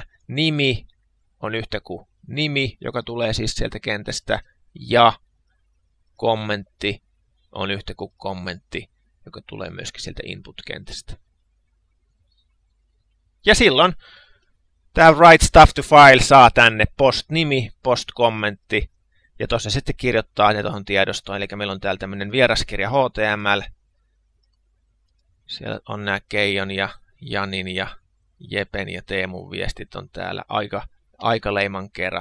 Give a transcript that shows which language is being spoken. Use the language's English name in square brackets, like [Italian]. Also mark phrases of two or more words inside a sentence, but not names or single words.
[Finnish] Nimi on yhtä kuin nimi, joka tulee siis sieltä kentästä, ja kommentti on yhtä kuin kommentti, joka tulee myöskin sieltä input-kentästä. Ja silloin tämä [English] write stuff to file [Finnish] saa tänne post-nimi, post-kommentti, ja tuossa sitten kirjoittaa ne tuohon tiedostoon. Eli meillä on täällä tämmöinen vieraskirja HTML. Siellä on nämä Keijon ja Janin ja Jepen ja Teemun viestit on täällä aikaleiman kerran.